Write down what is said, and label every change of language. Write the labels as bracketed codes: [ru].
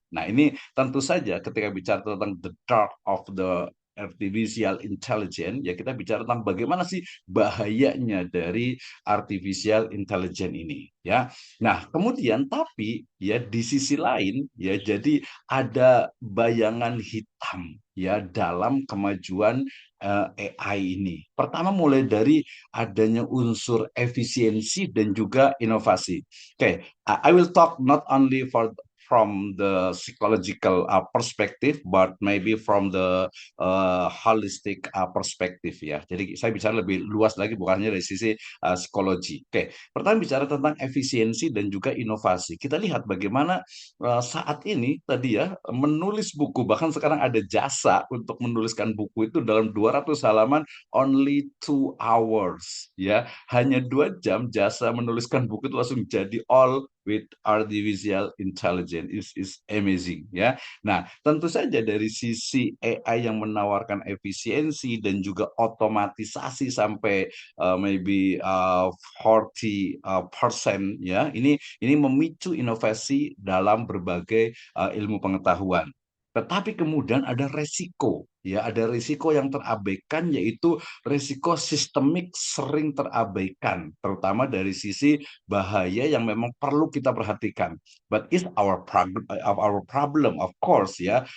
[id] Nah, ini tentu saja ketika bicara tentang [en] the dark of the artificial intelligence, [id] ya kita bicara tentang bagaimana sih bahayanya dari artificial intelligence ini ya. Nah, kemudian tapi ya di sisi lain ya, jadi ada bayangan hitam ya dalam kemajuan AI ini. Pertama, mulai dari adanya unsur efisiensi dan juga inovasi. [en] Oke, I will talk not only from the psychological perspective, but maybe from the holistic perspective ya. [id] Jadi saya bicara lebih luas lagi, bukan hanya dari sisi psikologi. Oke, pertama bicara tentang efisiensi dan juga inovasi. Kita lihat bagaimana saat ini tadi ya, menulis buku, bahkan sekarang ada jasa untuk menuliskan buku itu dalam 200 halaman [en] only 2 hours [id] ya. Hanya 2 jam jasa menuliskan buku itu langsung jadi [en] all with artificial intelligence is amazing [id] ya. Nah, tentu saja dari sisi AI yang menawarkan efisiensi dan juga otomatisasi sampai maybe 40% ya. Ini memicu inovasi dalam berbagai ilmu pengetahuan. Tetapi kemudian ada resiko, ya, ada risiko yang terabaikan, yaitu risiko sistemik sering terabaikan, terutama dari sisi bahaya yang memang perlu kita perhatikan. [en] But it's our problem, of course, ya.